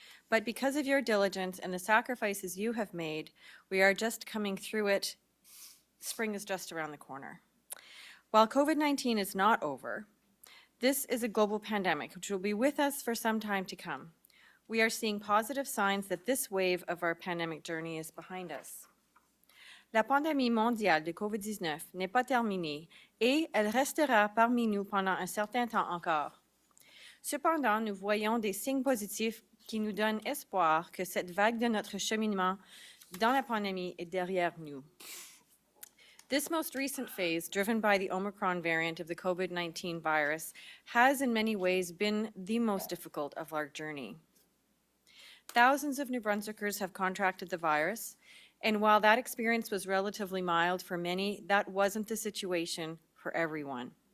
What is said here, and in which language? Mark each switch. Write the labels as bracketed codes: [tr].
[en] But because of your diligence and the sacrifices you have made, we are just coming through it. Spring is just around the corner. While COVID-19 is not over, this is a global pandemic which will be with us for some time to come. We are seeing positive signs that this wave of our pandemic journey is behind us. [fr] La pandémie mondiale de COVID-19 n'est pas terminée et elle restera parmi nous pendant un certain temps encore. Cependant, nous voyons des signes positifs qui nous donnent espoir que cette vague de notre cheminement dans la pandémie est derrière nous. [en] This most recent phase, driven by the Omicron variant of the COVID-19 virus, has in many ways been the most difficult of our journey. Thousands of New Brunswickers have contracted the virus, and while that experience was relatively mild for many, that wasn't the situation for everyone.